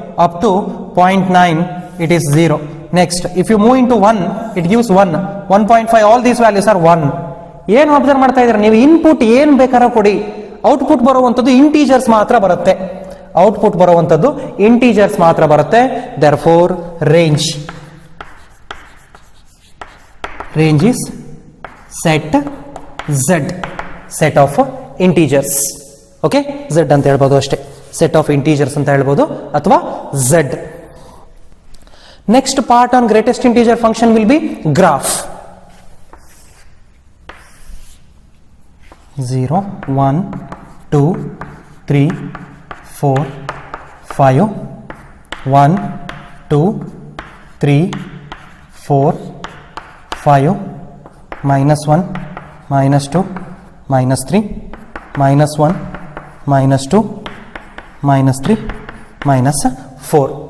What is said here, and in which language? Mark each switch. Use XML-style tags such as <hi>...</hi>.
<en>Up to 0.9, it is 0. Next, if you move into 1, it gives 1. 1.5, all these values are 1.</en> <kn>ಏನು observe ಮಾಡ್ತಾ ಇದ್ದೀರಾ ನೀವು? Input ಏನು ಬೇಕಾದ್ರೂ ಕೊಡಿ, ಔಟ್ಪುಟ್ ಬರುವಂಥದ್ದು ಇಂಟೀಜರ್ಸ್ ಮಾತ್ರ ಬರುತ್ತೆ. ಔಟ್ಪುಟ್ ಬರುವಂಥದ್ದು ಇಂಟೀಜರ್ಸ್ ಮಾತ್ರ ಬರುತ್ತೆ.</kn> <en>Therefore range is set z, set of integers.</en> <kn>Okay, z ಅಂತ ಹೇಳ್ಬೋದು ಅಷ್ಟೇ, set of integers ಅಂತ ಹೇಳ್ಬೋದು, ಅಥವಾ z.</kn> <en>Next part on greatest integer function will be graph. 0, 1, 2, 3, 4, 5, 1, 2, 3, 4, 5, minus 1, minus 2, minus 3, minus 1, minus 2, minus 3, minus 4.</en>